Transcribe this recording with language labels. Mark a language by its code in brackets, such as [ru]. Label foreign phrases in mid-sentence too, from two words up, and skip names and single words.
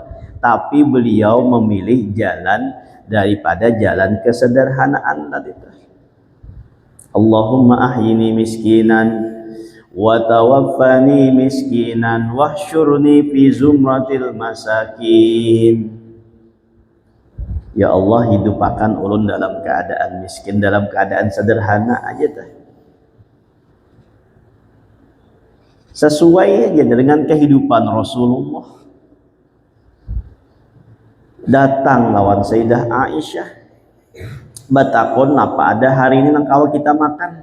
[bjn] Tapi beliau memilih jalan daripada jalan kesederhanaan tadi tuh. [ar] اللهم أحيني مسكينا وتوفني مسكينا واحشرني في زمرة المساكين. [bjn] Ya Allah, hidupakan ulun dalam keadaan miskin, dalam keadaan sederhana aja teh. Sesuai aja dengan kehidupan Rasulullah. Datang lawan Sayyidah Aisyah, batakon apa ada hari ini nang kalau kita makan.